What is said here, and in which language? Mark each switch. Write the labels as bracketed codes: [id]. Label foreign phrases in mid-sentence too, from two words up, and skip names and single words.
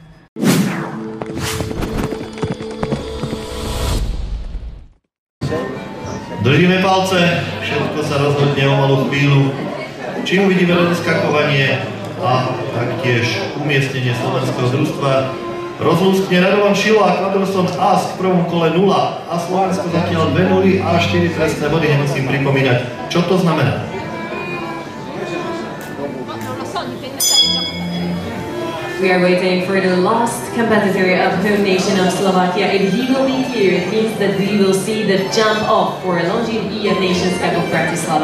[sk] Držíme palce, všetko sa rozhodne o malú chvíľu. Čím uvidíme rozeskakovanie a taktiež umiestnenie slovenského družstva. Rozlúskne Radovan Šilo a Kvadroson Ask v prvom kole 0 a Slovensko zatiaľ 2-0 a 4 trestné body, nemusím pripomínať. Čo to znamená? [en] We are waiting for the last competitor of home nation of Slovakia. If he will be here, it means that we will see the jump off for Longines EF Nations Cup of Bratislava.